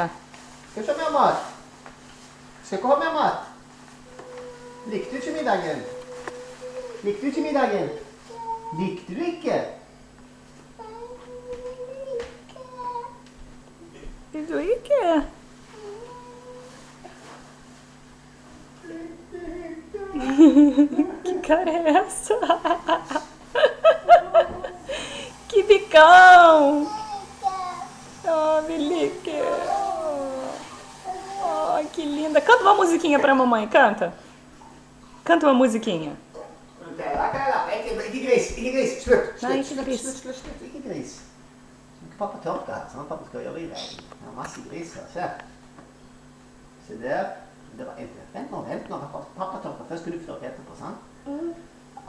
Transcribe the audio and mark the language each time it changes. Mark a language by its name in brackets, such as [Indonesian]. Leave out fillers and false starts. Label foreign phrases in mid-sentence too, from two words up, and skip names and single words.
[Norwegian] Skal ikke ha mer mat. Skal ikke ha mer mat. Likte du ikke middagen? Likte du ikke middagen? Likte du ikke? Vil du ikke? [Portuguese] Que cara é essa? Que bicão! Oh, Belique! Oh, que linda! Canta uma musiquinha pra mamãe, canta! Canta uma musiquinha. [Norwegian] Ikke gris, ikke gris. Slutt, Nei, slutt, ikke gris. slutt, ikke gris. Ikke pappa tørker her, sånn pappa skal gjøre i deg. Det er masse gris her, se. Se der. Det var en til. Vent nå, pappa tørker. Først skal du få etterpå, sant? Ja.